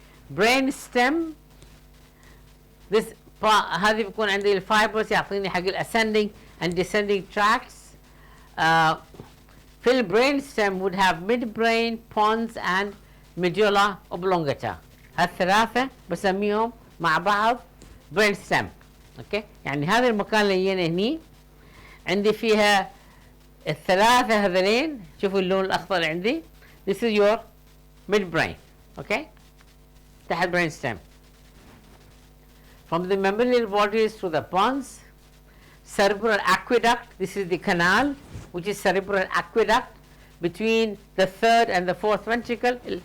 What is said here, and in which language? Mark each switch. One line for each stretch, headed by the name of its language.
Arabic: brain stem this هذه بيكون عندي الفايبرز يعطيني حق الاسcending and descending tracts. في البرين stem would have midbrain, pons and medulla oblongata. هالثلاثة بسميهم مع بعض brain stem. اوكي يعني هذا المكان اللي يجينا هني عندي فيها الثلاثة هذولين. شوفوا اللون الأخضر اللي عندي.
English: This is your midbrain.
Arabic: اوكي تحت
English: brain stem. From the mammalian bodies to the pons, cerebral aqueduct. This is the canal, which is cerebral aqueduct between the third and the fourth ventricle.